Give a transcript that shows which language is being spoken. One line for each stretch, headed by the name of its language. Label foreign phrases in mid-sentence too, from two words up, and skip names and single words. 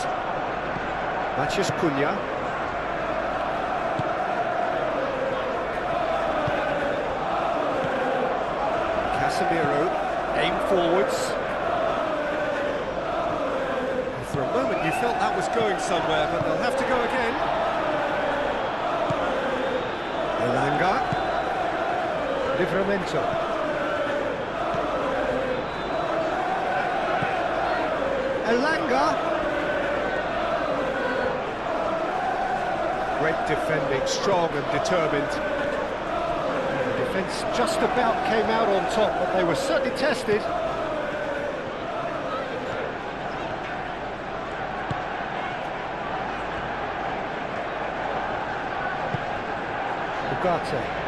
English: Matheus Cunha. Casemiro, aim forwards. For a moment you felt that was going somewhere, but they'll have to go again. Elanga. Livramento. Elanga. Great defending, strong and determined. The defence just about came out on top, but they were certainly tested. Ugarte.